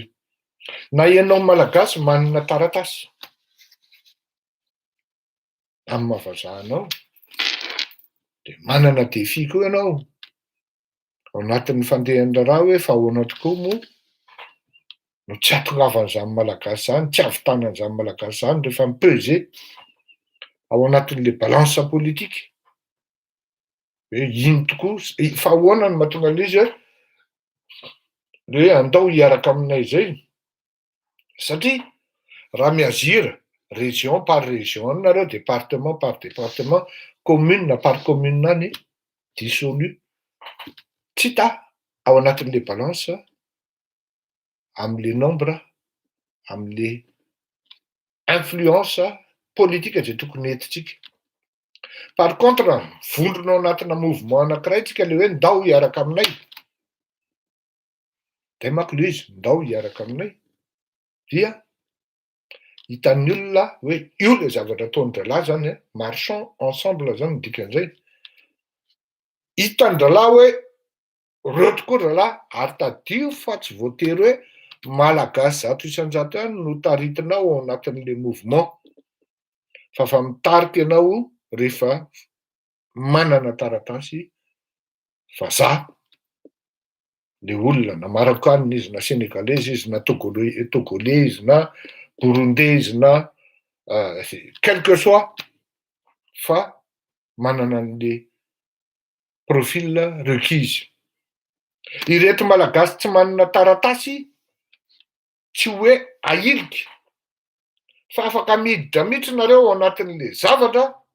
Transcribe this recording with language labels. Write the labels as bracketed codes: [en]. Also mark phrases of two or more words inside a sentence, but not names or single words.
[mg] Na ianao malagasy manana taratasy amin'ny mahavazahanao dia manana défi koa ianao ao anatin'ny fandehan-draharaha hoe fa ahoana tokoa moa no tsy hatongavan'izany malagasy zany, tsy havitanan'izany malagasy zany rehefa mipeser ao anatin'le [fr] balance politique [mg] hoe ino tokoa fa ahoana no mahatonga an'izy hoe andao hiaraka aminay zay satria raha miazira [fr] région par région [mg] nareo, [fr] département par département, commune par commune [mg] any dissolu tsy hita ao anatin'le balance amin'le nombre amin'le [fr] influence politique [mg] zay tokony entitsika. [fr] Par contre [mg] vondronao anatina mouvement anankiray tsika le hoe ndao hiaraka aminay dia manko le izy ndao hiaraka aminay dia hitan'ny olona hoe io le zavatra ataon-dralahy zany [fr] marchons ensemble [mg] zany ny dikan'izay. Hitan'ny ralahy hoe reo tokoa ralahy ary tadio fa tsy voatery hoe malagasy zato isan-jato ihany no taritinao ao anatin'le mouvement fa mitarika ianao rehefa manana taratasy vazaha le olona na marocanina izy na sénégalais izy na togolais izy na burundais izy na [fr] quel que soit [mg] fa manana an'le [fr] profil requis. [mg] Ireto malagasy tsy manana taratasy tsy hoe ahilika fa afaka miditra mihitsy nareo ao anatin'le zavatra ao